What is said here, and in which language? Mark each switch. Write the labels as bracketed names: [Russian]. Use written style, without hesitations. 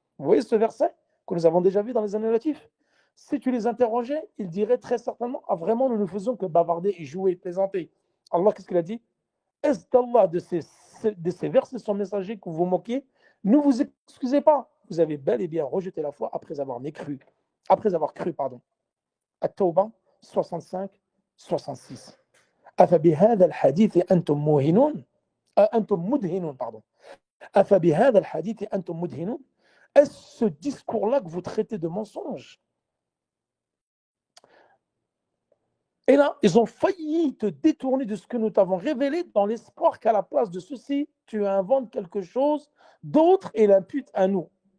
[French] Vous voyez ce verset que nous avons déjà vu dans les annulatifs? Si tu les interrogeais, ils diraient très certainement, ah vraiment, nous ne faisons que bavarder et jouer et plaisanter. Allah, qu'est-ce qu'il a dit? Est-ce d'Allah de ces versets son messager que vous vous moquez? Ne vous excusez pas. Vous avez bel et bien rejeté la foi après avoir cru. Pardon. At-Tawbah 65-66. [Arabic] أفبهذا الحديث أنتم مدهنون pardon. أفبهذا الحديث أنتم مدهنون. [French] Est-ce ce discours-là que vous traitez de mensonge? Et là, ils ont failli te détourner de ce que nous t'avons révélé dans l'espoir qu'à la place de ceci, tu inventes quelque chose d'autre et l'imputes à nous.